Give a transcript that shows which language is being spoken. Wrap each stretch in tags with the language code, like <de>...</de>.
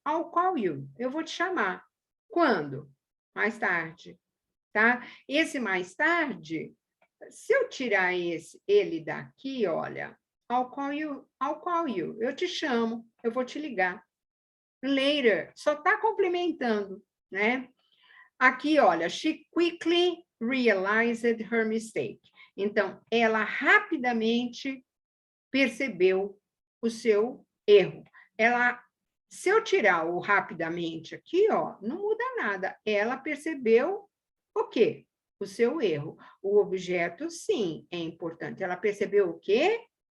<en>I'll call you.</en> <pt>Eu vou te chamar. Quando? Mais tarde. Tá? Esse mais tarde, se eu tirar ele daqui, olha,</pt> <en>I'll call you.</en> <pt>Eu te chamo, eu vou te ligar. Later, só está complementando, né? Aqui, olha,</pt> <en>she quickly realized her mistake.</en> <pt>Então, ela rapidamente percebeu o seu erro. Se eu tirar o rapidamente aqui, ó, não muda nada. Ela percebeu o quê? O seu erro. O objeto, sim, é importante. Ela percebeu o quê?</pt>